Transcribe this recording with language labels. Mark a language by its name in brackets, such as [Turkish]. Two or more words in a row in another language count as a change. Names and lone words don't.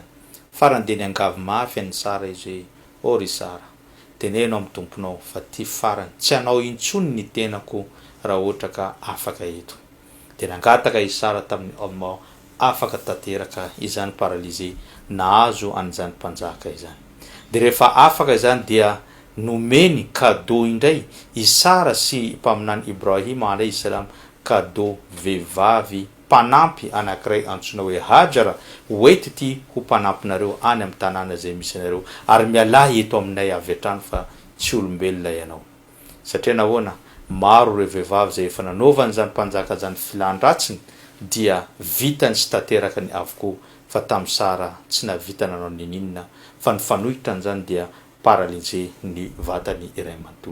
[Malagasy] Farany dia niangavy mafy any sara izy hoe o ry sara, teneno amin'ny tomponao fa ty farany tsy anao intsony ny tenako raha ohatra ka afaka eto. Dia nangataka i sara tamin'ny Allah afaka tanteraka izany paralysé nahazo an'izany mpanjaka izany. Dia rehefa afaka izany dia nomeny cadeau indray i sara sy mpaminany Ibrahim [Arabic] alayhi salam, [Malagasy] cadeau vehivavy mpanampy anankiray antsoina hoe Hajara, hoety ty ho mpanampinareo any amin'ny tanàna zay misy anareo ary mialahy eto aminay avy hatrany fa tsy olombelona ianao. Satria nahoana? Maro ireo vehivavy zay efa nanaovany zany mpanjaka zany filandratsiny dia vitany sy tanterakany avokoa, fa tamin'ny sara tsy navita nanao ninina fa ny fanohitany zany dia paralysé ny vatany iray manontolo.